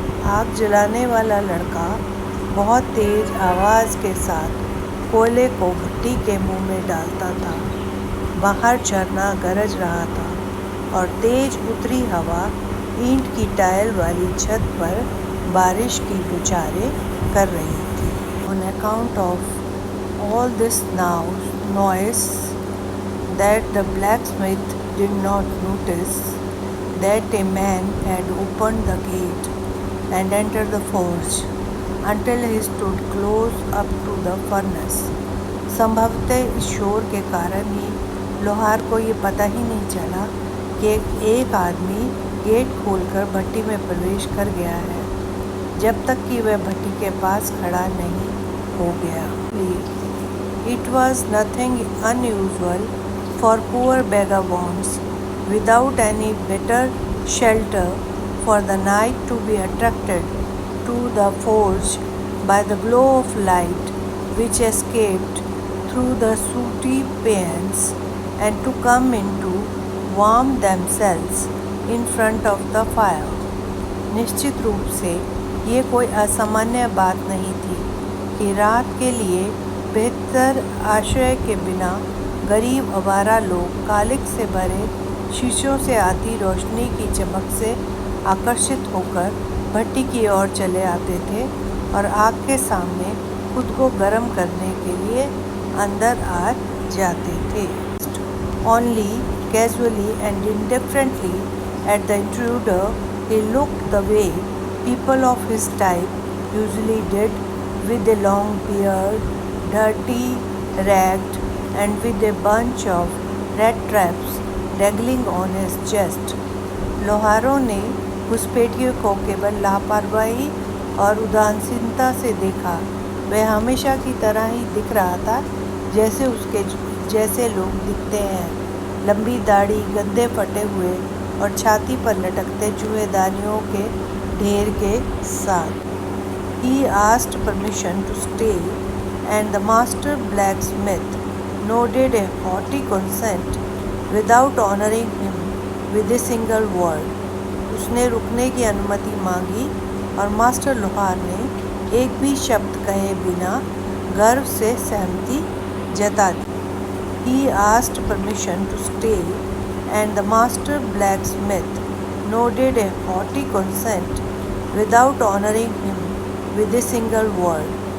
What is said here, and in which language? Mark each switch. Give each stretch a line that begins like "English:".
Hindi: आग जलाने वाला लड़का बहुत तेज़ आवाज़ के साथ कोयले को भट्टी के मुंह में डालता था। बाहर झरना गरज रहा था और तेज उतरी हवा ईंट की टाइल वाली छत पर बारिश की बौछारें कर रही थी।
English: On account of all this noise, that the blacksmith did not notice that a man had opened the gate and entered the forge until he stood close up to the furnace.
Hindi: संभवतः इस शोर के कारण ही लोहार को ये पता ही नहीं चला कि एक आदमी गेट खोलकर भट्टी में प्रवेश कर गया है, जब तक कि वह भट्टी के पास खड़ा नहीं हो गया।
English: It was nothing unusual for poor vagabonds without any better shelter for the night to be attracted to the forge by the glow of light which escaped through the sooty panes and to come in to warm themselves in front of the fire.
Hindi: निश्चित रूप से ये कोई असामान्य बात नहीं थी कि रात के लिए बेहतर आश्रय के बिना गरीब आवारा लोग कालिख से भरे शीशों से आती रोशनी की चमक से आकर्षित होकर भट्टी की ओर चले आते थे और आग के सामने खुद को गर्म करने के लिए अंदर आ जाते थे।
English: Only casually and indifferently at the intruder he looked the way people of his type usually did, with a long beard, dirty, ragged, and with a bunch of rat traps dangling on his chest.
Hindi: लोहारों ने घुसपैठियों को केवल लापरवाही और उदासीनता से देखा। वह हमेशा की तरह ही दिख रहा था जैसे उसके जैसे लोग दिखते हैं, लंबी दाढ़ी, गंदे फटे हुए और छाती पर लटकते चूहेदानियों के ढेर के साथ।
English: He asked permission to stay, and the master blacksmith nodded a hearty consent without honoring him with a single word.
Hindi: उसने रुकने की अनुमति मांगी और मास्टर लोहार ने एक भी शब्द कहे बिना गर्व से सहमति जता दी।
English: He asked permission to stay, and the master blacksmith nodded a hearty consent without honoring him with a single word.